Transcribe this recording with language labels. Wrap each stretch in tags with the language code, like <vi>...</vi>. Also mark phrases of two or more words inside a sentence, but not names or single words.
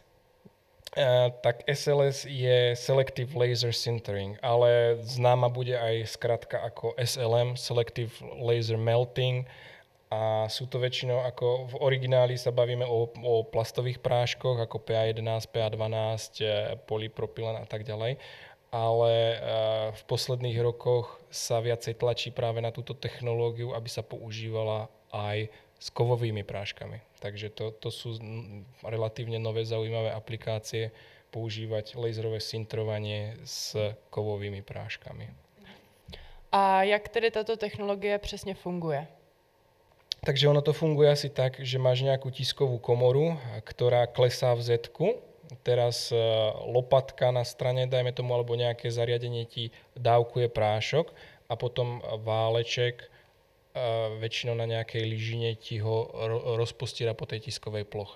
<sk>Tak SLS je</sk> <en>Selective Laser Sintering,</en> <sk>ale známa bude aj skratka ako SLM,</sk> <en>Selective Laser Melting,</en> <sk>a sú to väčšinou ako v origináli sa bavíme o plastových práškoch ako PA11, PA12, polypropylen a tak ďalej, ale v posledných rokoch sa viacej tlačí práve na túto technológiu, aby sa používala aj s kovovými práškami. Takže to sú relatívne nové zaujímavé aplikácie, používať laserové sintrovanie s kovovými práškami.</sk> <cs>A jak tedy tato technologie přesně funguje?</cs> <sk>Takže ono to funguje asi tak, že máš nejakú tiskovú komoru, ktorá klesá v Z-ku. Teraz lopatka na strane, dajme tomu, alebo nejaké zariadenie ti dávkuje prášok a potom váleček väčšinou na nejakej lyžine ti ho rozpostiera po tej tiskovej ploche.</sk>